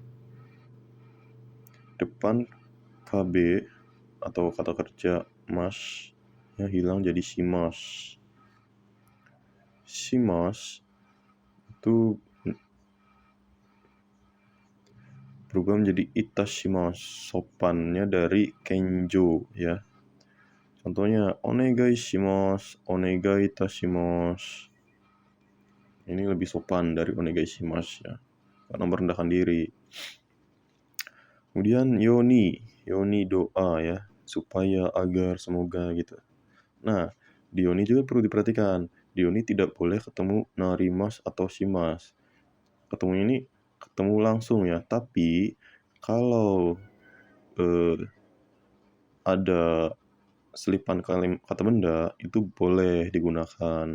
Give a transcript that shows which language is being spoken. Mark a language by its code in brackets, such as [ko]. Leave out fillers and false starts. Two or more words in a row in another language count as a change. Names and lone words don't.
[id] Depan kb atau kata kerja mas yang hilang jadi shimas. Shimas itu berubah menjadi itashimasu, sopannya dari kenjo ya. [ja] Contohnya お願いします、お願いいたします. [id] Ini lebih sopan dari [ja] お願いします [id] ya, karena merendahkan diri. Kemudian yoni doa ya, supaya, agar, semoga gitu. Nah, di yoni juga perlu diperhatikan. Di yoni tidak boleh ketemu narimas atau shimas. Ketemu langsung ya, tapi kalau ada selipan kata benda itu boleh digunakan.